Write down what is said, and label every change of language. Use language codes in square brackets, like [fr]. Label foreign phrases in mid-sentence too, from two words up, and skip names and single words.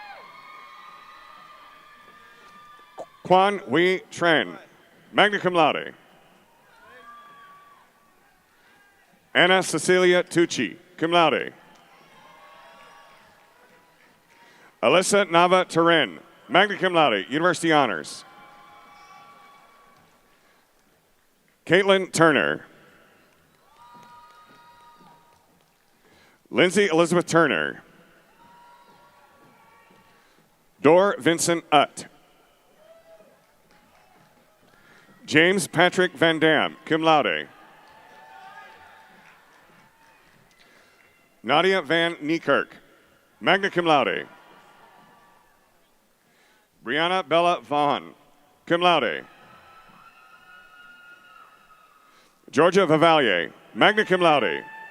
[en] Quan Wei Tran, [la] magna cum laude. [en] Anna Cecilia Tucci, [la] cum laude. [en] Alyssa Nava Turin, [la] magna cum laude, [en] university honors. Caitlin Turner. Lindsay Elizabeth Turner. Dor Vincent Utt. James Patrick Van Dam, [la] cum laude. [en] Nadia Van Niekirk, [la] magna cum laude. [en] Brianna Bella Vaughn, [la] cum laude. [en] Georgia Vivalier, [la] magna cum laude.